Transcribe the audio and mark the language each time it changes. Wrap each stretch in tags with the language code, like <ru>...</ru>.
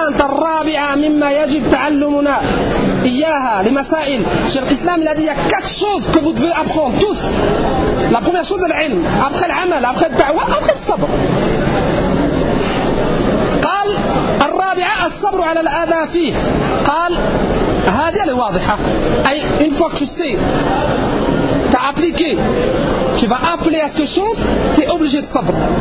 <ar>كانت الرابعة مما يجب تعلمنا إياها لمسائل شيخ الإسلام الذي</ar> <fr>quatre choses que vous devez apprendre tous. La première chose العلم, après العمل, après الدعوة, après الصبر.</fr> <ar>قال الرابعة الصبر على الأذى فيه. قال هذه الواضحة.</ar> <fr>أي une fois que tu sais, t'as appliqué, tu vas appeler à cette chose, t'es obligé de صبر.</fr>